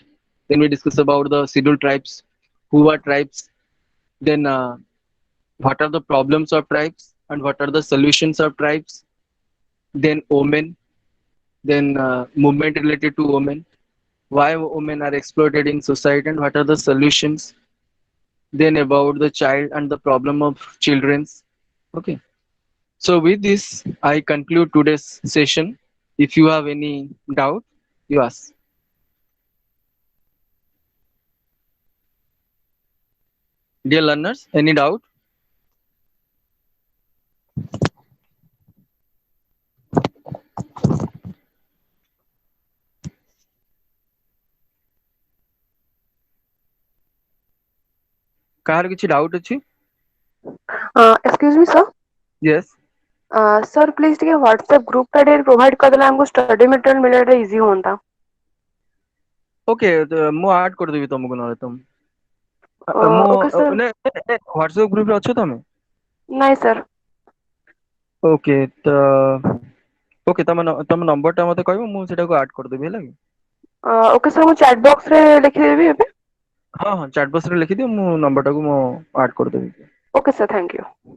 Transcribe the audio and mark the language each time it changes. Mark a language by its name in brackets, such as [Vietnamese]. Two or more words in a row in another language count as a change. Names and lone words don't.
[English] Then we discuss about the scheduled tribes, who are tribes, then what are the problems of tribes and what are the solutions of tribes, then women, then movement related to women, why women are exploited in society and what are the solutions, then about the child and the problem of children's. Okay. So with this, I conclude today's session. If you have any doubt, you ask. Dear learners, any doubt? [Odia] କାହାର କିଛି doubt ଅଛି? [English] Excuse me, sir. Yes. Sir, please [Odia] ଟିକେ WhatsApp group ଟା ଟିକେ provide କରିଦେଲେ ଆମକୁ [English] study material [Odia] ମିଳିବାଟା easy ହୁଅନ୍ତା. Okay, ମୁଁ add କରିଦେବି ତମକୁ ନହେଲେ ତମ ମୁଁ [English] Okay, sir. [Odia] WhatsApp group ରେ ଅଛ ତମେ? ନାଇଁ sir. Okay, ତ okay ତମ number ଟା ମତେ କହିବ ମୁଁ ସେଟାକୁ add କରିଦେବି ହେଲା କି? [English] Okay sir, [Odia] ମୁଁ [English] chat box [Odia] ରେ ଲେଖିଦେବି ଏବେ. ହଁ ହଁ [English] chat box [Odia] ରେ ଲେଖିଦିଅ ମୁଁ number ଟାକୁ ମୁଁ add କରିଦେବି. [English] Okay sir, thank you.